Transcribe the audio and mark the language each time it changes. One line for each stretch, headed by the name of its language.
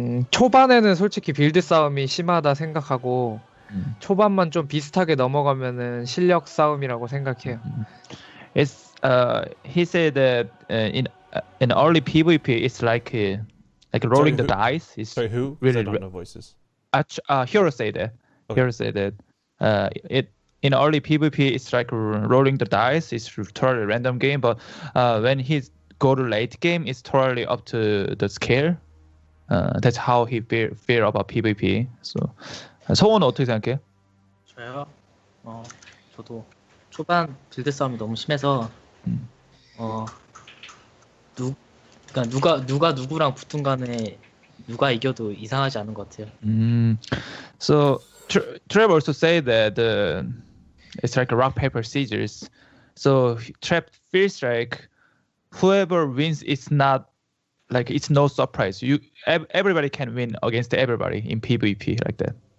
Korean: 초반에는 솔직히 빌드 싸움이 심하다 생각하고 초반만 좀 비슷하게 넘어가면은 실력 싸움이라고 생각해요.
English: It's he said that in early PvP it's like rolling the dice. It's sorry, who? Really, I don't know voices. Hero said that. Okay. Hero said that. It in early PvP it's like rolling the dice. It's totally random game, but when he go to late game, it's totally up to the scale. That's how he feel about PvP.
Korean: So 성우는 어떻게 생각해? 저요? 저도 초반 빌드 싸움이 너무 심해서 그러니까 누가 누구랑 붙은 간에 누가 이겨도 이상하지 않은 것 같아요.
English: So Trap also say that it's like a rock paper scissors. So Trap feels like whoever wins, it's not like it's no surprise. Everybody can win against everybody in PvP like that.